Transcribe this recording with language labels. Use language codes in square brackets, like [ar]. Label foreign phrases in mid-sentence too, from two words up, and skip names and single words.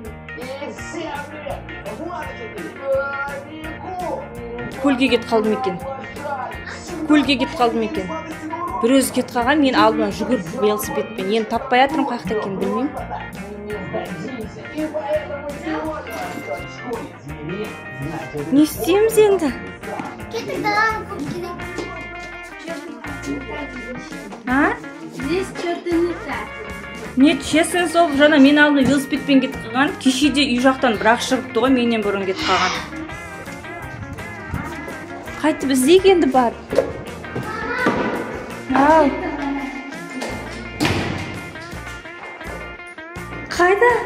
[kk] Көлге кетіп қалдым екен. Бір өзі кетіп қалған, мен алдынан жүгіріп велосипедпен. Енді таппай жатырмын, қаяқта екенін білмеймін. Не істейміз енді? А? [ru] Здесь что-то не так. Не, честно, [kk] сол жаңа мен алдына велосипедпен кетіп қалған. Кешеде үй жақтан бірақ шығыпты ғой, менен бұрын кетіп қалған. Қайтып іздейік енді бар. Ау. Қайда?